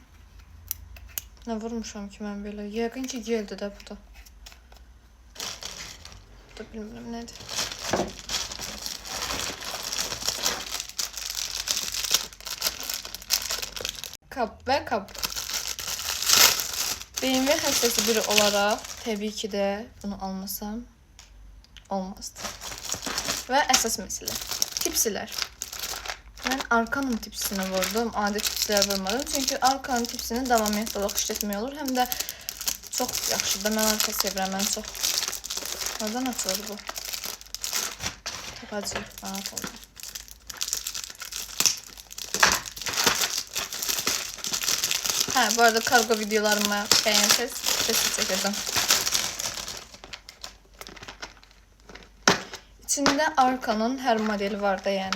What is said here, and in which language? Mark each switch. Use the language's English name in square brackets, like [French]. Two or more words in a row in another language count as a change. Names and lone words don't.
[Turkish] Ne vurmuşam ki ben böyle. [Azerbaijani] Yəqin ki geldi də bu da. Bu da bilmirəm nedir. [Turkish] Kap ve kap. [Azerbaijani] BMW həssəsi biri olaraq təbii ki də bunu almasam olmazdı. Və əsas məsələ tipsilər. Mən arkanın tipsini vurdum, adi tipsilər vurmadım. Çünki arkanın tipsini davamiyyətli işlətmək olur. Həm də çox yaxşıdır. Mən arka sevirəm, mən çox. [Turkish] Oradan açılır bu. Çok acı, rahat oldu. Ha, bu arada kargo videolarımı beğenirseniz sesi çekeceğim. İçinde arkanın her modeli var da yani.